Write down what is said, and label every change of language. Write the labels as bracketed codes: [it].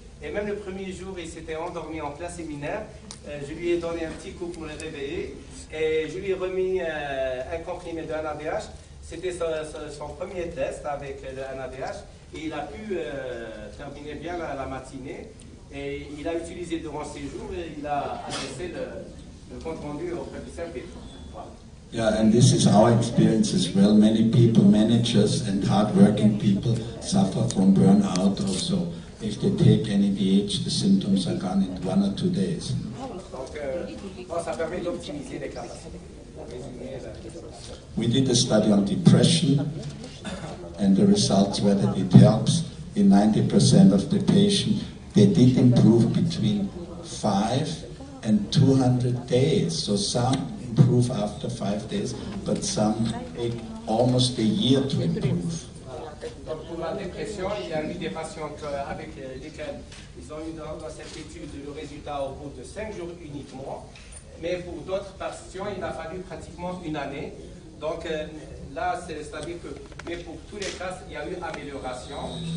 [fr] Et même le premier jour, il s'était endormi en plein séminaire. Je lui ai donné un petit coup pour le réveiller et je lui ai remis un comprimé de NADH. C'était son premier test avec le NADH et il a pu terminer bien la matinée. Et il a utilisé durant ces jours et il a adressé le compte rendu auprès du service. Voilà. [en] Yeah, and this is our experience as well. Many people, managers and hard-working people, suffer from burnout also. If they take NADH, the symptoms are gone in 1 or 2 days. [fr] Donc, ça permet d'optimiser les capacités. [en] We did a study on depression, and the results were that it helps in 90% of the patients. They did improve between 5 and 200 days. So some improve after 5 days, but some take almost a year to improve. [fr] Donc pour la dépression, il y a eu des patients avec lesquels ils ont eu dans cette étude le résultat au bout de 5 jours uniquement. Mais pour d'autres patients, il a fallu pratiquement 1 année. Donc là, c'est-à-dire que, mais pour tous les cas, il y a eu amélioration.